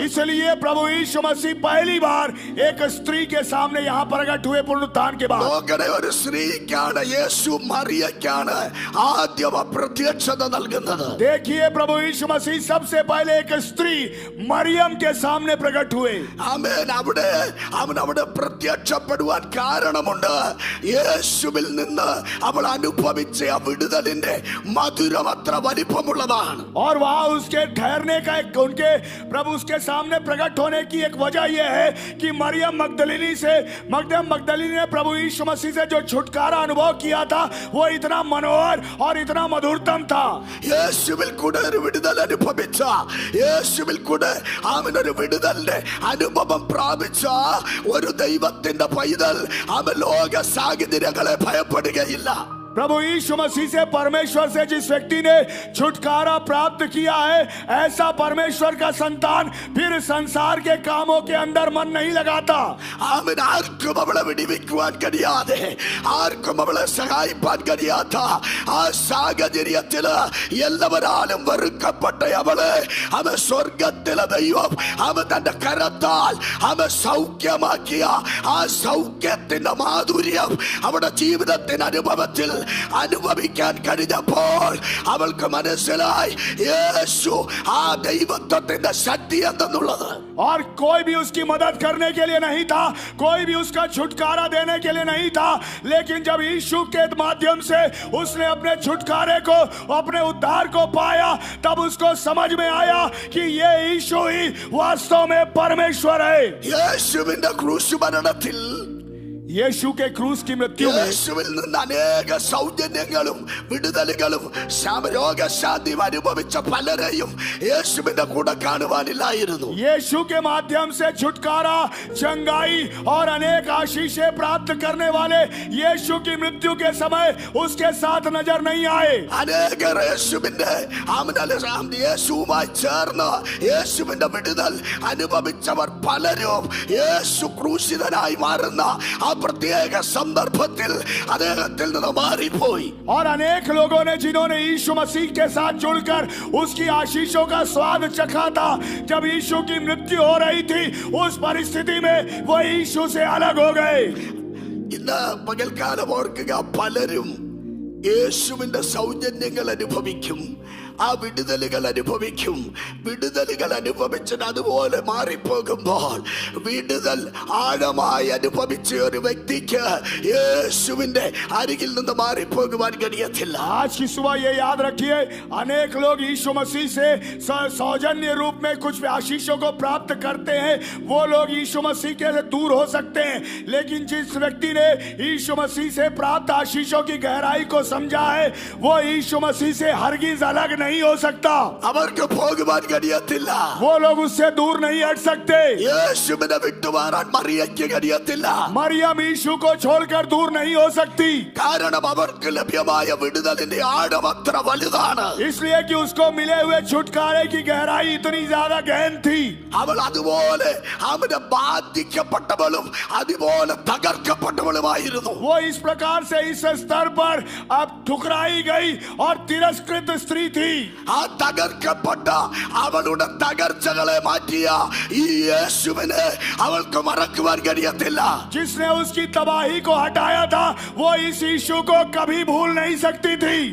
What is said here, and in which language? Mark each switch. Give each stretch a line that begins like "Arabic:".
Hindi: इसलिए प्रभु यीशु मसीह पहली बार एक स्त्री के सामने यहाँ प्रकट हुए पुनरुत्थान के बाद।
Malayalam: ഒരു സ്ത്രീക്കാണ്, യേശു മറിയക്കാണ് ആദ്യം പ്രത്യക്ഷത നൽകുന്നത്.
Hindi: देखिए प्रभु यीशु मसीह सबसे पहले एक स्त्री मरियम के सामने प्रकट हुए।
Malayalam: ആമേൻ. അവിടെ പ്രത്യക്ഷപ്പെടുവാൻ കാരണമുണ്ട്. യേശുവിൽ നിന്ന് അവൾ അനുഭവിച്ച ആ വിടുതലിന്റെ മധുരം അത്ര വലിപ്പമുള്ളതാണ്.
Hindi: और वहां उसके ठहरने का एक, उनके प्रभु उसके सामने प्रकट होने की एक वजह यह है कि मरियम मगदलिनी ने प्रभु यीशु मसीह से जो छुटकारा अनुभव किया था वो इतना मनोहर और इतना मधुरतम था।
Malayalam: യേശുവിൽ കൂടെ ഒരു വിടുതൽ അനുഭവിച്ച, യേശുവിൽ കൂടെ ഒരു വിടുതലിന്റെ അനുഭവം പ്രാപിച്ച ഒരു ദൈവത്തിന്റെ പൈതൽ ലോക സാഹചര്യങ്ങളെ ഭയപ്പെടുകയില്ല.
Hindi: प्रभु यीशु मसीह से, परमेश्वर से जिस व्यक्ति ने छुटकारा प्राप्त किया है, ऐसा परमेश्वर का संतान फिर संसार के कामों के अंदर मन नहीं लगाता।
Malayalam: ആർക്കും അവളെ വിടിവിക്കുവാൻ കഴിയാതെ, ആർക്കും അവളെ സഹായിപ്പാൻ കഴിയാത്ത ആ സാഹചര്യത്തില് എല്ലാവരാലും വെറുക്കപ്പെട്ട അവളെ സ്വർഗത്തിലെ ദൈവം തന്റെ കരത്താൽ സൗഖ്യമാക്കിയ ആ സൗഖ്യത്തിന്റെ മാധുര്യം അവളുടെ ജീവിതത്തിന്റെ അനുഭവത്തിൽ അനുഭവിക്കാൻ കഴിഞ്ഞപ്പോൾ അവൾക്ക് മനസ്സിലായി യേശു ആ ദൈവത്വത്തിന്റെ ശക്തി എന്തെന്നുള്ളത്.
Hindi: और कोई भी उसकी मदद करने के लिए नहीं था, कोई भी उसका छुटकारा देने के लिए नहीं था, लेकिन जब यीशु के माध्यम से उसने अपने छुटकारे को, अपने उद्धार को पाया, तब उसको समझ में आया कि ये यीशु ही वास्तव में परमेश्वर है।
Malayalam: യേശുവിന്റെ ക്രൂശ് മരണത്തിൽ
Hindi: यीशु के क्रूस की मृत्यु में
Malayalam: യേശുവിൽ നിന്ന് അനേക സൗജന്യങ്ങളും വിടുതലുകളും രോഗശാന്തിയും അനുഭവിച്ച പലരെയും യേശുവിന്റെ കൂടെ കാണുവാനില്ലായിരുന്നു.
Hindi: यीशु के माध्यम से छुटकारा, चंगाई और अनेक आशीषें प्राप्त करने वाले यीशु की मृत्यु के समय उसके साथ नजर नहीं आए.
Malayalam: അനേകർ യേശുവുമായി ചേർന്ന് യേശുവിന്റെ വിടുതൽ അനുഭവിച്ചവർ പലരും യേശു ക്രൂശിതനായി മാറുന്ന ആ പ്രത്യേക സന്ദർഭത്തിൽ അദ്ദേഹത്തിൽ നിന്ന് മാറിപ്പോയി.
Hindi: और अनेक लोगों ने जिन्होंने यीशु मसीह के साथ जुड़कर उसकी आशीषों का स्वाद चखा था, जब यीशु की मृत्यु हो रही थी उस परिस्थिति में वो यीशु से अलग हो गए.
Malayalam: ഇന്ന് പകൽക്കാലം ഓർക്കുക, പലരും യേശുവിന്റെ സൗജന്യങ്ങൾ അനുഭവിക്കും, ആ വിടുതലുകൾ അനുഭവിക്കും. വിടുതലുകൾ അനുഭവിച്ചത് അതുപോലെ മാറിപ്പോകുമ്പോൾ വിടുതൽ ആഴമായി അനുഭവിച്ച ഒരു വ്യക്തിക്ക് യേശുവിന്റെ അരികിൽ നിന്ന് മാറിപ്പോകുവാൻ കഴിയത്തില്ല.
Hindi: आज की सुबह ये याद रखिए, अनेक लोग यीशु मसीह से सौजन्य रूप में कुछ आशीषों को प्राप्त करते हैं, वो लोग यीशु मसीह के से दूर हो सकते हैं, लेकिन जिस व्यक्ति ने यीशु मसीह से प्राप्त आशीषों की गहराई को समझा है, वो यीशु मसीह से हरगिज अलग नहीं हो सकता.
Malayalam: അവർക്ക് പോകുവാൻ കഴിയത്തില്ല.
Hindi: वो लोग उससे दूर नहीं हट सकते.
Malayalam: യേശുവിനെ വിട്ടുമാറാൻ മറിയയ്ക്ക് കഴിയത്തില്ല.
Hindi: मरियम यीशु को छोड़कर दूर नहीं हो सकती,
Malayalam: കാരണം അവർക്ക് ലഭ്യമായ വിടുതലിന്റെ ആഴം അത്ര വലുതാണ്.
Hindi: इसलिए कि उसको मिले हुए छुटकारे की गहराई इतनी ज्यादा गहन थी.
Malayalam: അവൾ അതുപോലെ അവനെ ബാധിക്കപ്പെട്ടവളും അതുപോലെ തകർക്കപ്പെട്ടവളുമായിരുന്നു.
Hindi: वो इस प्रकार से इस स्तर पर अब ठुकराई गई और तिरस्कृत स्त्री थी.
Malayalam: ആ തകർക്കപ്പെട്ട അവളുടെ തകർച്ചകളെ മാറ്റിയ ഈ യേശുവിനെ അവൾക്ക് മറക്കുവാൻ കഴിയത്തില്ല.
Hindi: जिसने उसकी तबाही को हटाया था, वो इस यीशु को कभी भूल नहीं सकती थी.